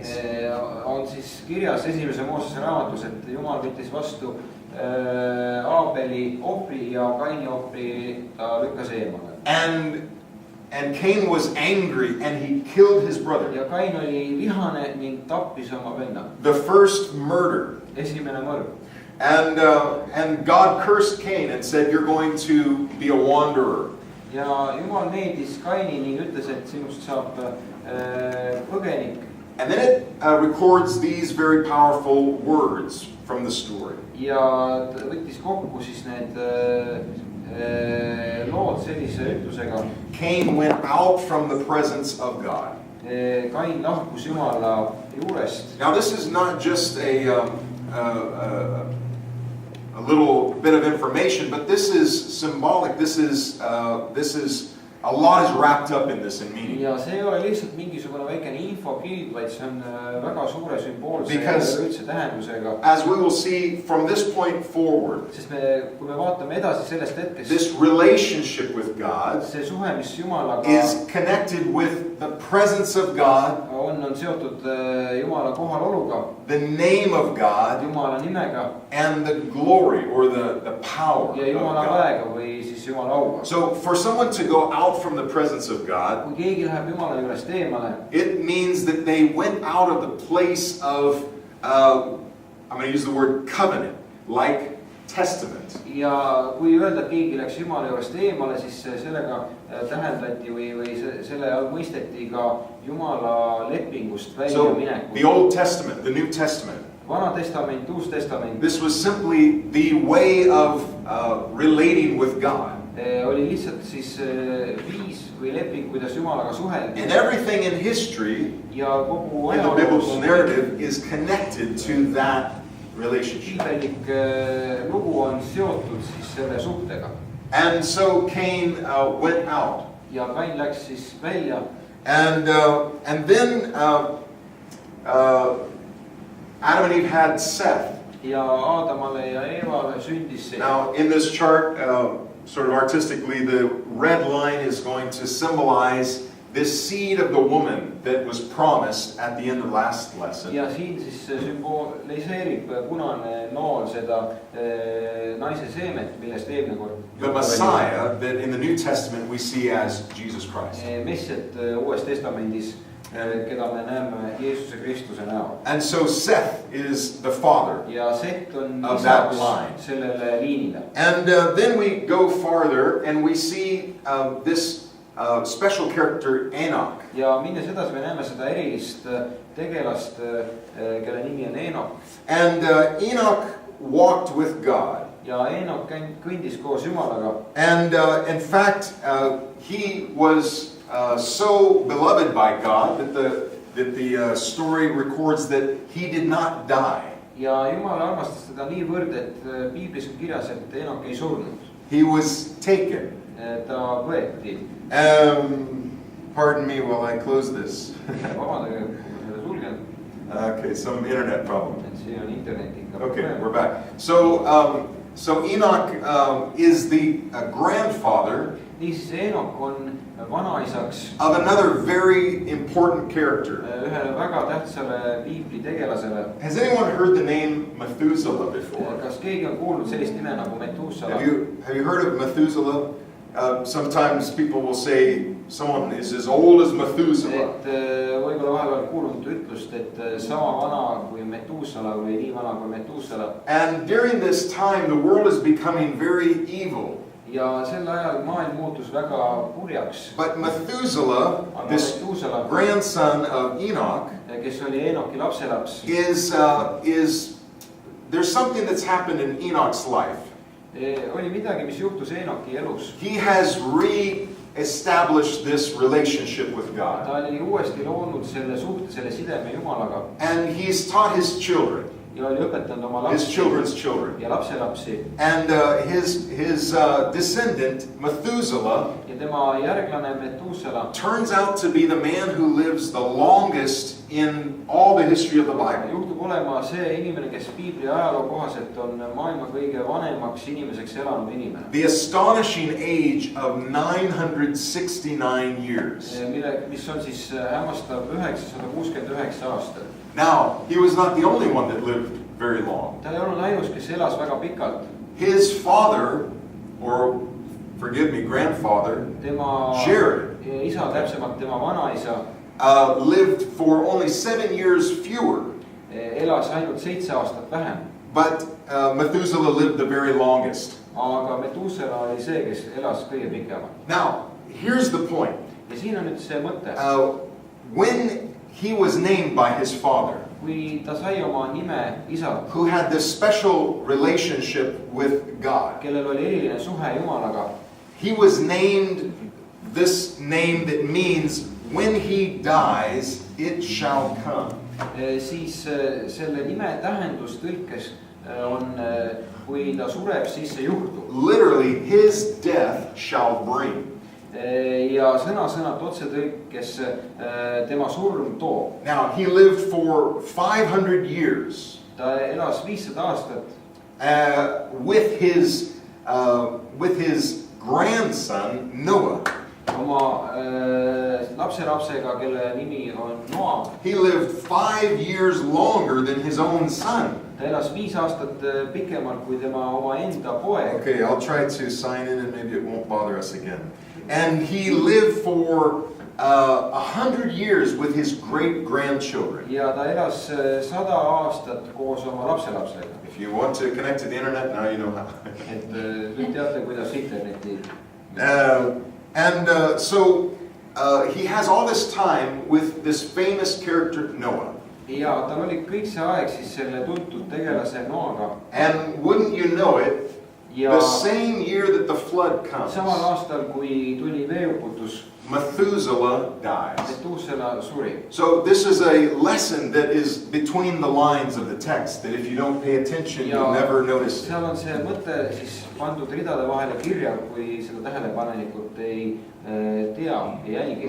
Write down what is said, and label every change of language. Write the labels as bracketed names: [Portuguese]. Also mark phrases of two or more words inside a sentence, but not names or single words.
[Estonian] On siis kirjas esimese Moosese raamatus, et Jumal võttis vastu Aabeli ohvri ja Kaini ohvri ta lükkas eemale. [English] And Cain was angry and he killed his brother. [Estonian] Ja Kain oli vihane ning tappis oma venna. [English] The first murder. [Estonian] Esimene mõrv. [English] And God cursed Cain and said, you're going to be a wanderer. [Estonian] Ja Jumal needis Kaini ning ütles, et sinust saab põgenik. [English] And then it records these very powerful words from the story. [Estonian] Ja ta võttis kokku siis need lood sellise ütlusega. [English] Cain went out from the presence of God. [Estonian] Kain lahkus Jumala juurest. [English] Now this is not just a little bit of information, but this is symbolic. This is a lot is wrapped up in this in meaning. [Estonian] Ja see ei ole lihtsalt mingisugune väikene infokild, vaid see on väga suure sümboolse ja üldse tähendusega. [English] As we will see from this point forward, [Estonian] Sest kui me vaatame edasi sellest hetkest, [English] this relationship with God [Estonian] see suhe, mis Jumalaga [English] is connected with the presence of God, [Estonian] on seotud Jumala kohaloluga, [English] the name of God, [Estonian] Jumala nimega [English] and the glory or the power [Estonian] ja [English] of [Estonian] Jumala [English] God. [Estonian] väega või siis Jumala auga. [English] So for someone to go out from the presence of God, [Estonian] Kui keegi läheb Jumala juurest eemale, [English] it means that they went out of the place of, I'm going to use the word covenant, like testament. [Estonian] ja kui öelda, et keegi läks Jumala juurest eemale, siis sellega tähendati või selle all mõisteti ka Jumala lepingust välja [English] So the [Estonian] minekut. [English] Old Testament, the New Testament, [Estonian] Vana testament, uus testament [English] this was simply the way of relating with God. [Estonian] oli lihtsalt siis viis või leping, kuidas Jumalaga suheldi. [English] And everything in history, [Estonian] Ja kogu [English] in the biblical [Estonian] ajaloos [English] narrative, is connected to that relationship. [Estonian] piibellik lugu on seotud siis selle suhtega. [English] And so Cain went out. [Estonian] Ja Kain läks siis välja. [English] And then Adam and Eve had Seth. [Estonian] Ja Aadamale ja Eevale sündis see. [English] Now in this chart, sort of artistically, the red line is going to symbolize this seed of the woman that was promised at the end of last lesson. [Estonian] Ja siin siis sümboliseerib punane nool seda naise seemet, millest eelmine kord. [English] The Messiah that in the New Testament we see as Jesus Christ. [Estonian] Messiat uues testamendis, keda me näeme Jeesuse Kristuse näol. [English] And so Seth is the father. [Estonian] Ja Set on [English] Of that [Estonian] isaks [English] line. [Estonian] sellele liinile. [English] And then we go farther and we see this special character Enoch. [Estonian] Ja minnes edasi me näeme seda erilist tegelast, kelle nimi on Eenok. [English] And Enoch walked with God. [Estonian] Ja Eenok kõndis koos Jumalaga. [English] And in fact, he was so beloved by God that the story records that he did not die. [Estonian] Ja Jumal armastas teda niivõrd, et piiblis on kirjas, et Eenok ei surnud. [English] He was taken. [Estonian] Ta võeti. [English] Pardon me while I close this. [Estonian] Vabandage, kui ma seda sulgen. [English] Okay, some internet problem. [Estonian] Et see on internetiga. [English] Okay, we're back. So Enoch is the grandfather [Estonian] Niisiis Eenok on vanaisaks [English] of another very important character. [Estonian] ühele väga tähtsale piibli tegelasele. [English] Has anyone heard the name Methuselah before? [Estonian] Kas keegi on kuulnud sellist nime nagu Metusala? [English] Have you heard of Methuselah? Sometimes people will say someone is as old as Methuselah. [Estonian] Et võib-olla vahepeal kuulnud ütlust, et sama vana kui Metusala või nii vana kui Metusala. [English] And during this time the world is becoming very evil. [Estonian] Ja sel ajal maailm muutus väga kurjaks. [English] But Methuselah, this grandson of Enoch, [Estonian] kes oli Eenoki lapselaps, [English] is there's something that's happened in Enoch's life. [Estonian] Oli midagi, mis juhtus Eenoki elus. [English] He has re-established this relationship with God. [Estonian] Ta oli uuesti loonud selle suhte, selle sideme Jumalaga. [English] And he's taught his children. [Estonian] Ja oli õpetanud oma [English] His [Estonian] lapsi [English] children's children. [Estonian] ja lapselapsi. [English] And his descendant, Methuselah, [Estonian] Ja tema järglane Metusala [English] turns out to be the man who lives the longest in all the history of the Bible. [Estonian] juhtub olema see inimene, kes piibli ajaloo kohaselt on maailma kõige vanemaks inimeseks elanud inimene. [English] The astonishing age of 969 years. [Estonian] Mis on siis hämmastav 969 aastat. [English] Now, he was not the only one that lived very long. [Estonian] Ta ei olnud ainus, kes elas väga pikalt. [English] His father, or forgive me, grandfather, [Estonian] Tema [English] Jared, [Estonian] isa, täpsemalt tema vanaisa, [English] lived for only 7 years fewer. [Estonian] Elas ainult 7 aastat vähem. [English] But Methuselah lived the very longest. [Estonian] Aga Metusala oli see, kes elas kõige pikemalt. [English] Now, here's the point. [Estonian] Ja siin on nüüd see mõte. [English] When he was named by his father, [Estonian] Kui ta sai oma nime isalt, [English] who had this special relationship with God, [Estonian] kellel oli eriline suhe Jumalaga, [English] he was named this name that means when he dies, it shall come. [Estonian] Siis selle nime tähendus tõlkes on, kui ta sureb, siis see juhtub. [English] Literally, his death shall bring. [Estonian] Ja sõna-sõnalt otsetõlkes tema surm toob. [English] Now, he lived for 500 years. [Estonian] Ta elas 500 aastat. [English] With his grandson Noah. [Estonian] Oma lapselapsega, kelle nimi on Noa. [English] He lived 5 years longer than his own son. [Estonian] Ta elas 5 aastat pikemalt kui tema omaenda poeg. [English] Okay, I'll try to sign in and maybe it won't bother us again. And he lived for 100 years with his great-grandchildren. [Estonian] Ja ta elas 100 aastat koos oma lapselapsega. [English] If you want to connect to the internet, now you know how. [Estonian] Et nüüd teate, kuidas interneti. [English] So he has all this time with this famous character Noah. [Estonian] Ja tal oli kõik see aeg siis selle tuntud tegelase Noaga. [English] And wouldn't you know it, the same year that the flood comes, [Estonian] samal aastal kui tuli veeuputus, [English] Methuselah dies. [Estonian] Methuselah suri. [English] So this is a lesson that is between the lines of the text, that if you don't pay attention, you'll never notice it. [Estonian] Seal on see mõte siis pandud ridade vahele kirja, kui seda tähelepanelikult ei tea, ei jälgi.